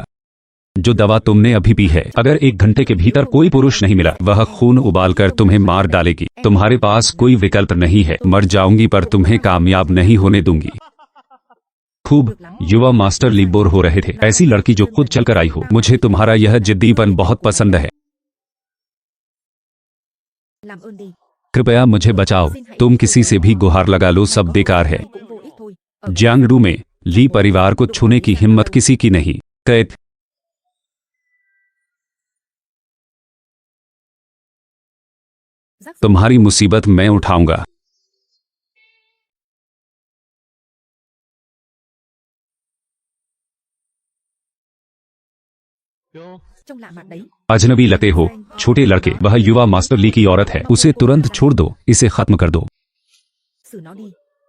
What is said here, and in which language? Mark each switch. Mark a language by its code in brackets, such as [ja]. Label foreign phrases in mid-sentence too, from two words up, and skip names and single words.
[hi] जो दवा तुमने अभी पी है, अगर 1 घंटे के भीतर कोई पुरुष नहीं मिला, वह खून उबालकर तुम्हें मार डालेगी। तुम्हारे पास कोई विकल्प नहीं है। मर जाऊंगी पर तुम्हें कामयाब नहीं होने दूंगी। खूब। युवा मास्टर ली बोर हो रहे थे। ऐसी लड़की जो खुद चलकर आई हो। मुझे तुम्हारा यह जिद्दीपन बहुत पसंद है। [vi] Làm ơn đi। [hi] कृपया मुझे बचाओ। तुम किसी से भी गुहार लगा लो, सब बेकार है। [vi] Cũng vô ích thôi। Ở [hi] जियांगडू में ली परिवार को छूने की हिम्मत किसी की नहीं। कैद। [vi] rắc rối। [hi] तुम्हारी मुसीबत मैं उठाऊंगा। [vi] Trông lạ mặt đấy। [hi] अजनबी लगते हो, छोटे लड़के। वह युवा मास्टर ली की औरत है। उसे तुरंत छोड़ दो, इसे खत्म कर दो। [vi] Xử nó đi।